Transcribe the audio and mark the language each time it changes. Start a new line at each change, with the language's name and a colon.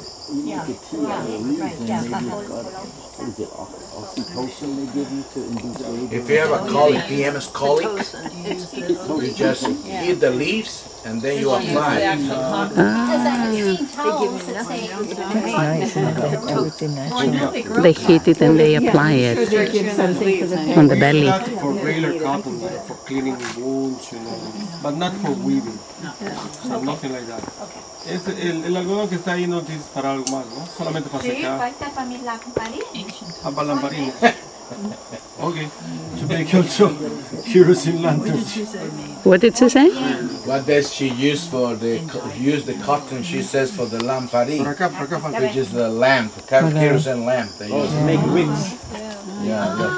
English: If you have a colic, PMS colic, you just eat the leaves and then you apply. Nice. Everything natural. They heat it and they apply it They give something for the on the belly. Not for regular cotton, like for cleaning wounds, but not for weaving. So nothing like that.
Spanish: Es el algodón que está ahí no tienes para algo más, ¿no? Solamente para Sí, secar. falta para mis lamparines. Ah, para lamparines. Okay.
English: To make also kerosene lanterns. What did she say? What does she use for the cotton? She says for the lamparine,
Spanish: Por acá falta.
English: which is the lamp, kerosene lamp. They use. Make wicks. Yeah.